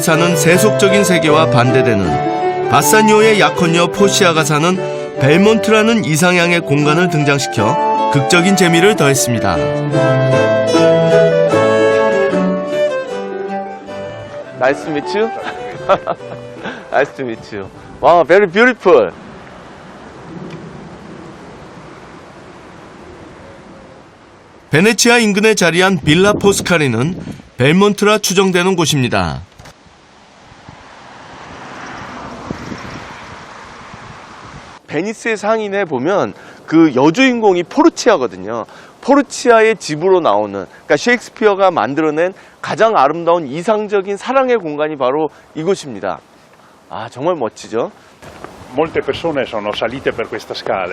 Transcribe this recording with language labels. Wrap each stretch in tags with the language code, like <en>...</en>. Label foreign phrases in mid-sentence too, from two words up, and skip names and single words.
<ko>사는 세속적인 세계와 반대되는 바사니오의 약혼녀 포시아가 사는 벨몬트라는 이상향의 공간을 등장시켜 극적인 재미를 더했습니다.</ko> <en>Nice to meet you. Nice to meet you. Wow, very beautiful.</en> <ko>베네치아 인근에 자리한 빌라 포스카리는 벨몬트라 추정되는 곳입니다. 베니스의 상인에 보면 그 여주인공이 포르치아거든요. 포르치아의 집으로 나오는, 그러니까 셰익스피어가 만들어낸 가장 아름다운 이상적인 사랑의 공간이 바로 이곳입니다. 아, 정말 멋지죠?</ko> <it>Molte persone sono salite per questa scala.</it>